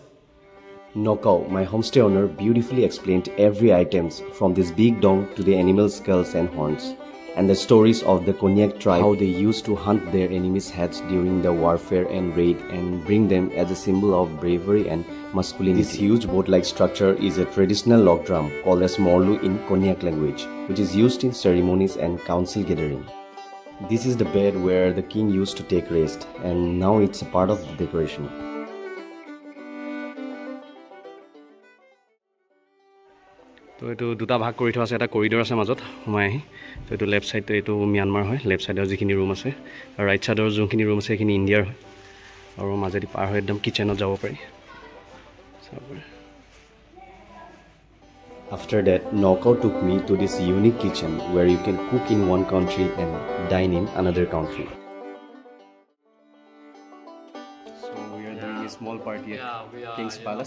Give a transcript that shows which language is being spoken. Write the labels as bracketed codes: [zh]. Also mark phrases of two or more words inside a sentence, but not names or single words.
[en] Nokau, my homestay owner, beautifully explained every items from this big dong to the animal skulls and horns, and the stories of the Konyak tribe, how they used to hunt their enemies' heads during the warfare and raid and bring them as a symbol of bravery and masculinity. This huge boat-like structure is a traditional log drum called as Morlu in Konyak language, which is used in ceremonies and council gathering. This is the bed where the king used to take rest, and now it's a part of the decoration. [hi] तो ये [as] दुटा भाग কৰি থোৱা আছে এটা কৰিডৰ আছে মাজত সোমাই আহি তো এইটো [en] left side [as] তো এইটো म्यांमार হয় [en] left side [as] যিখিনি ৰুম আছে আৰু [en] right side [as] যোনখিনি ৰুম আছে সেইখিনি ইণ্ডিয়াৰ হয় আৰু মাজেদি পাৰ হৈ একদম কিচেনত যাব পাৰি [en] After that, Nokau took me to this unique kitchen where you can cook in one country and dine in another country. So we are doing a small party at King's Palace.